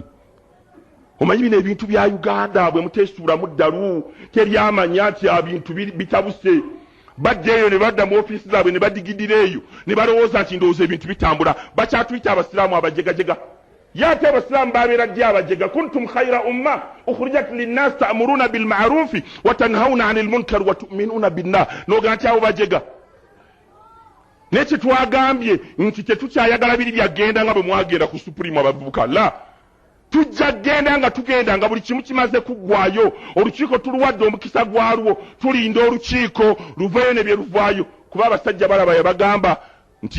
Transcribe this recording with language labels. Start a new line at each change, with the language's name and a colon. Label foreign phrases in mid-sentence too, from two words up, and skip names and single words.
Ganda: Omanyi bino ebintu bya Uganda bwe mutesuula muddalu teryamanya nti ebintu bitabuse baddeeyo ne badda mu ofiisi zaabwe ne badigidira eyo ne balowooza nti ndowooza ebintu bitambula bakyatuyita abasiraamu abajegajega yate abasiraamu babeera ddi abajega
Arabic: كنتم خير أمة أخرجت للناس تأمرون بالمعروف وتنهون عن المنكر وتؤمنون بالله
Ganda: noga nti abo bajega nechi twagambye nti tetukyayagala biri byagenda nga bwe mwagenda ku supreme abavubuka la tujja genda nga tugenda nga buli kimu kimaze kuggwayo olukiiko tuluwadde omukisa gwalwo tulinda olukiiko luveeyo ne bye luvaayo kuba abasajja balaba yabagamba nti